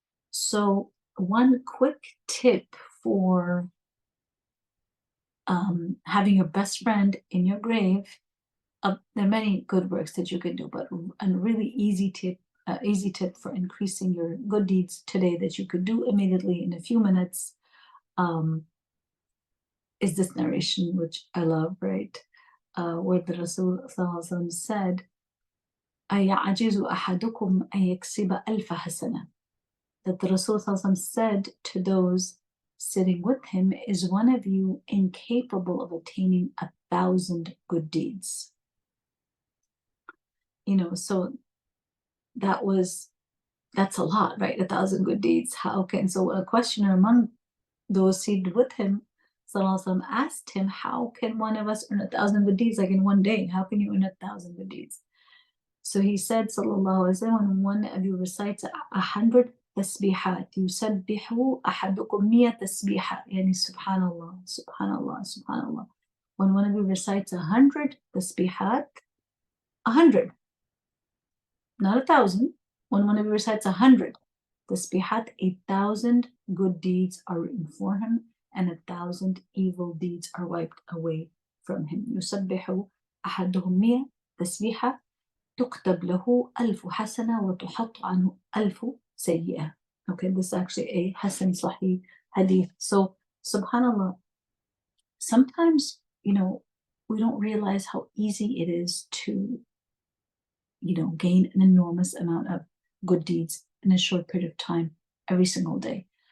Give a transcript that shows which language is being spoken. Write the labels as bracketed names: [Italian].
[English] So one quick tip for having your best friend in your grave, there are many good works that you can do, but a really easy tip for increasing your good deeds today that you could do immediately in a few minutes is this narration, which I love, right? Where the Rasul said, [Arabic] أَيَعْجِزُ أَحَدُكُمْ أَن يَكْسِبَ أَلْفَ حَسَنَةٍ. [English] That the Rasul said to those sitting with him, is one of you incapable of attaining 1,000 good deeds? So that's a lot, right? 1,000 good deeds. So a questioner among those seated with him, Sallallahu asked him, how can one of us earn 1,000 good deeds, like in one day? How can you earn 1,000 good deeds? So he said, Sallallahu Alaihi Wasallam, when one of you recites 100 tasbihat, [Arabic] yusabbihu ahadukum miya tasbiha, [English] yani subhanallah, subhanallah, subhanallah. When one of you recites 100 tasbihat, 100, not 1,000. When one of you recites 100 tasbihat, 1,000 good deeds are written for him, and 1,000 evil deeds are wiped away from him. [Arabic] يسبح أحدهم 100 تسبيحة تكتب له 1,000 حسنة وتحط عنه 1,000 سيئة. [English] Okay, this is actually a Hasan Sahih hadith. So, subhanallah, sometimes, we don't realize how easy it is to, gain an enormous amount of good deeds in a short period of time every single day.